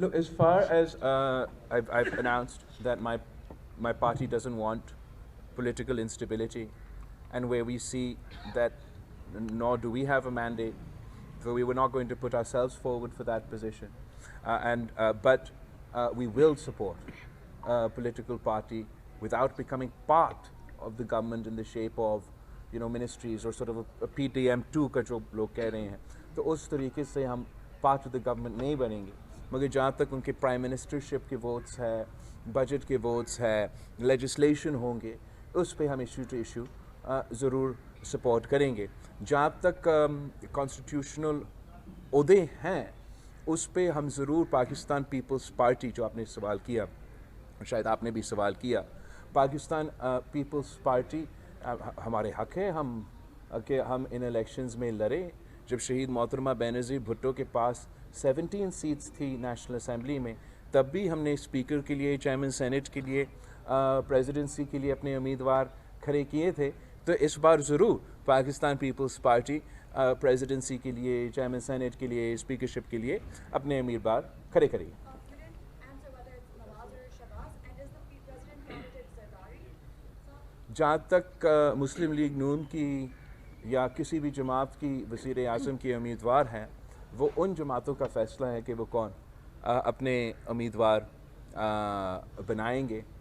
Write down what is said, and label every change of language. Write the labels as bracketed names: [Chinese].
[English] Look, as far as I've announced that my party doesn't want political instability, and where we see that nor do we have a mandate, so we were not going to put ourselves forward for that position. But we will support a political party without becoming part of the government in the shape of, ministries or sort of a PTM2 [Urdu] کا جو لوگ کہہ رہے ہیں. تو اس طریقے سے ہم [English] part of the government [Urdu] نہیں بنیں گے, مگر جہاں تک ان کے پرائم منسٹرشپ کے ووٹس ہے, بجٹ کے ووٹس ہے, لیجسلیشن ہوں گے, اس پہ ہم ایشو ٹو ایشو ضرور سپورٹ کریں گے. جہاں تک کانسٹیٹیوشنل عہدے ہیں اس پہ ہم ضرور پاکستان پیپلز پارٹی, جو آپ نے سوال کیا, شاید آپ نے بھی سوال کیا, پاکستان پیپلز پارٹی ہمارے حق ہے کہ ہم ان الیکشنز میں لڑیں. جب شہید محترمہ بینظیر بھٹو کے پاس 17 سیٹس تھی نیشنل اسمبلی میں, تب بھی ہم نے اسپیکر کے لیے, چیئرمین سینٹ کے لیے, پریزیڈنسی کے لیے اپنے امیدوار کھڑے کیے تھے. تو اس بار ضرور پاکستان پیپلز پارٹی پریزیڈنسی کے لیے, چیئرمین سینٹ کے لیے, اسپیکرشپ کے لیے اپنے امیدوار کھڑے کریے. [English] You didn't answer whether it's Nawaz or Shahbaz, and is the president candidate Zardari? [Urdu] جہاں تک مسلم لیگ نون کی یا کسی بھی جماعت کی وزیر اعظم کے امیدوار ہیں, وہ ان جماعتوں کا فیصلہ ہے کہ وہ کون اپنے امیدوار بنائیں گے.